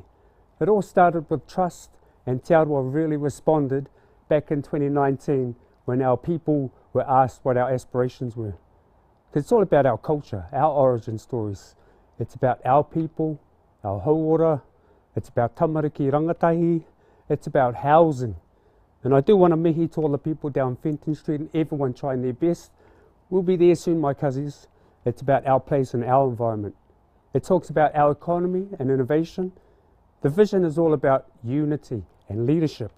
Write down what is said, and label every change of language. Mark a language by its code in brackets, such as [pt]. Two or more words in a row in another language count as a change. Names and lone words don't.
[en] It all started with trust, and Te Aroha really responded back in 2019 when our people were asked what our aspirations were. It's all about our culture, our origin stories. It's about our people, our hauora, it's about [mi] tamariki rangatahi, [en] it's about housing. And I do want to mihi to all the people down Fenton Street and everyone trying their best. We'll be there soon, my cousins. It's about our place and our environment. It talks about our economy and innovation. The vision is all about unity and leadership.